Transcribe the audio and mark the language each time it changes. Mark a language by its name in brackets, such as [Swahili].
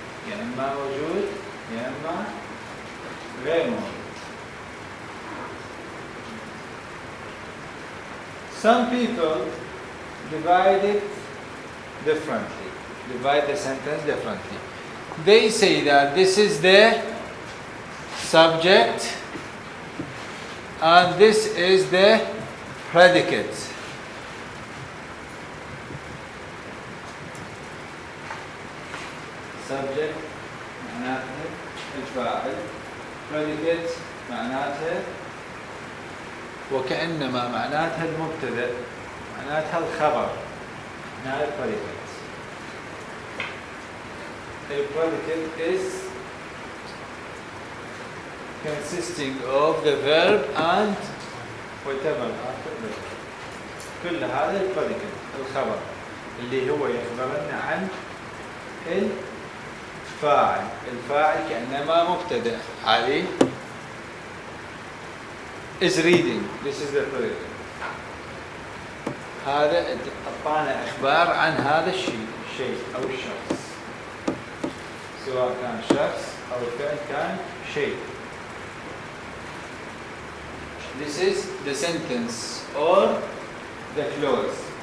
[Arabic] يا إما موجود يا إما غير موجود. [English] Some people divide it differently. Divide the sentence differently. They say that this is the subject and this is the predicate. [Arabic] Subject معناته الفاعل. Predicate معناته وكأنما معناتها المبتدأ، معناتها الخبر، معناتها البريكت. [English] A predicate is consisting of the verb and whatever after the verb. [Arabic] كل هذا البريكت الخبر اللي هو يخبرنا عن الفاعل. الفاعل كأنما مبتدأ. [English] علي is reading. This is the predicate. [Arabic] هذا أعطانا إخبار عن هذا الشيء أو الشخص، سواء كان شخص أو كان شيء. [English] This is the sentence or the clause.